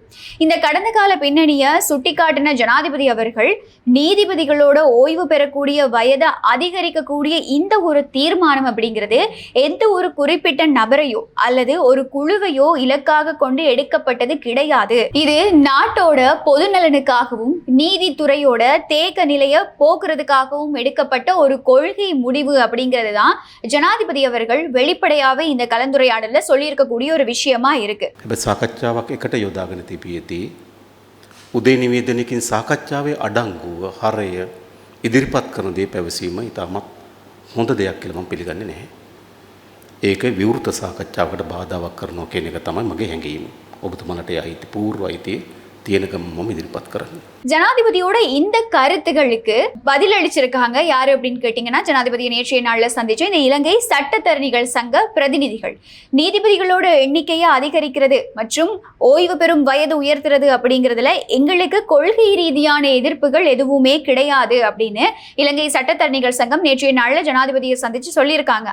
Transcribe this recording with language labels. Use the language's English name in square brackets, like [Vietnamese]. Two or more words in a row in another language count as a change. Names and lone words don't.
[Tamil] இந்த கடந்த கால பின்னணியை சுட்டிக்காட்டின ஜனாதிபதி அவர்கள் நீதிபதிகளோட ஓய்வு பெறக்கூடிய வயதை அதிகரிக்கக்கூடிய இந்த ஒரு தீர்மானம் அப்படிங்கிறது எந்த ஒரு குறிப்பிட்ட நபரையோ அல்லது ஒரு குழுவையோ இலக்காக கொண்டு எடுக்கப்பட்டது கிடையாது. இது நாட்டோட பொது நலனுக்காகவும் நீதித்துறையோட தேக்க நிலையை போக்குறதுக்காகவும் எடுக்கப்பட்ட ஒரு கொள்கை முடிவு அப்படிங்கிறது தான் ஜனாதிபதி அவர்கள் வெளிப்படையாவே இந்த கலந்துரையாடல்ல சொல்லியிருக்கக்கூடிய ஒரு விஷயமா இருக்கு. [Sinhala] සාකච්ඡාවක් එකට යොදාගෙන තිබියදී උදේ නිවේදනයකින් සාකච්ඡාවේ අඩංගුව හරය ඉදිරිපත් කරන දේ පැවසීම ඉතාමත් හොඳ දෙයක් කියලා මම පිළිගන්නේ නැහැ. ඒක විවෘත සාකච්ඡාවකට බාධාවක් කරනවා කියන එක තමයි මගේ හැඟීම. ඔබතුමාලට අයිති පූර්ව අයිති තියෙනකම මම ඉදිරිපත් කරන්නේ. [Tamil] ஜனாதிபதியோட இந்த கருத்துகளுக்கு பதில் அளிச்சிருக்காங்க யாரு அப்படின்னு கேட்டீங்கன்னா, ஜனாதிபதியை நேற்றைய நாள்ல சந்திச்ச இந்த இலங்கை சட்டத்தரணிகள் சங்க பிரதிநிதிகள். நீதிபதிகளோட எண்ணிக்கையை அதிகரிக்கிறது மற்றும் ஓய்வு பெறும் வயது உயர்த்துறது அப்படிங்கிறதுல எங்களுக்கு கொள்கை ரீதியான எதிர்ப்புகள் எதுவுமே கிடையாது அப்படின்னு இலங்கை சட்டத்தரணிகள் சங்கம் நேற்றைய நாள்ல ஜனாதிபதியை சந்திச்சு சொல்லியிருக்காங்க.